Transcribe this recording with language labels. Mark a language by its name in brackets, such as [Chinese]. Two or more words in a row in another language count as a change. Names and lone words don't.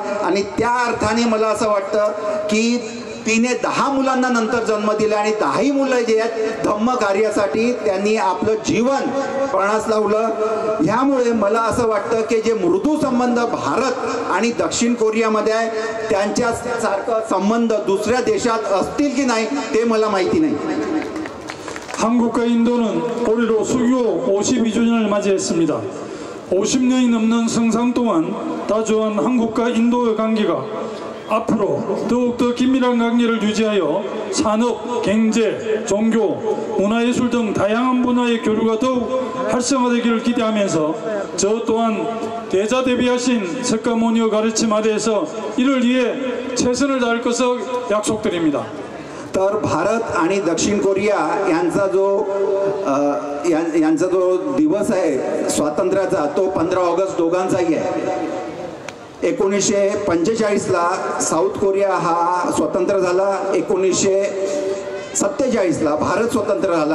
[Marathi] आणि त्या अर्थाने मला असं वाटतं की तिने 10 मुलांना नंतर जन्म दिला आणि 10ही मुलं जे आहेत धम्म कार्यासाठी त्यांनी आपलं जीवन पणास लावलं. ह्यामुळे मला असं वाटतं की जे मृदू संबंध भारत आणि दक्षिण कोरियामध्ये आहे त्यांच्यासारखं संबंध दुसऱ्या देशात असतील की नाही ते मला माहिती नाही. [Korean] 한국과 인도는 올해로 수교 52주년을 맞이했습니다. 50년이 넘는 성상 동안 다주한 한국과 인도의 관계가 앞으로 더욱더 긴밀한 관계를 유지하여 산업, 경제, 종교, 문화예술 등 다양한 분야의 교류가 더욱 활성화되기를 기대하면서 저 또한 대자대비하신 석가모니의 가르침 아래에서 이를 위해 최선을 다할 것을 약속드립니다. [Marathi] तर भारत आणि दक्षिण कोरिया यांचा जो दिवस आहे स्वातंत्र्याचा तो 15 ऑगस्ट दोघांचाही आहे. 1945ला साऊथ कोरिया हा स्वतंत्र झाला. 1947ला भारत स्वतंत्र झाला.